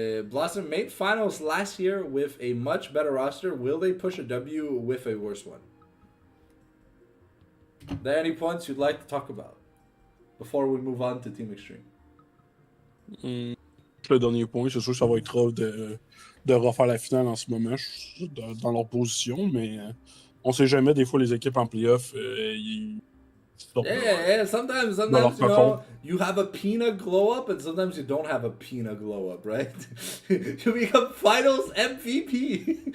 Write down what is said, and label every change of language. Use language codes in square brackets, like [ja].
[en] Blossom made finals last year with a much better roster. Will they push a W with a worse one? Are there any points you'd like to talk about before we move on to Team Extreme? [fr] Le dernier point, c'est sûr que ça va être rough de refaire la finale en ce moment dans leur position, mais on sait jamais, des fois les équipes en playoff, ils sortent [en] Yeah. Sometimes you have a Pina glow up, and sometimes you don't have a Pina glow up, right? You become Finals MVP.